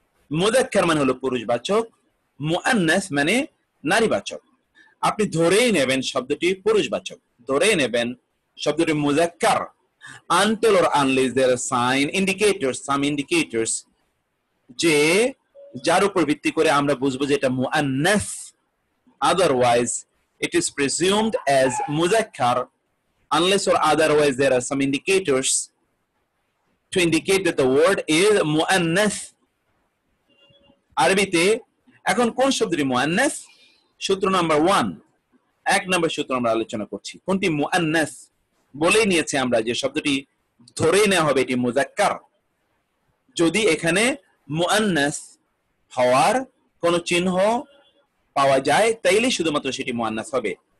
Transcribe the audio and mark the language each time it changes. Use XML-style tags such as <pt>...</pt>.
<bn>মুযাক্কার মানে হলো পুরুষবাচক, মুআন্নাস মানে নারীবাচক। আপনি ধরেই নেবেন শব্দটি পুরুষবাচক, ধরেই নেবেন শব্দটি মুযাক্কার,</bn> <en>until or unless there are some indicators</en> <bn>যে যার উপর ভিত্তি করে আমরা বুঝবো যে এটা মুআন্নাস।</bn> <en>Otherwise it is presumed as muzakkar unless or otherwise there are some indicators to indicate that the word is muannath.</en> <bn>আরবিতে এখন কোন শব্দটি মুআন্নাস? সূত্র নাম্বার 1, এক নম্বর সূত্র আমরা আলোচনা করছি কোনটি মুআন্নাস। বলেই নিয়েছে আমরা যে শব্দটি ধরে নেওয়া হবে এটি মুযাক্কার। যদি এখানে মুআন্নাস হওয়ার কোন চিহ্ন পাওয়া যায় তাইলে শুধুমাত্র সেটি মুআন্নাস হবে।</bn>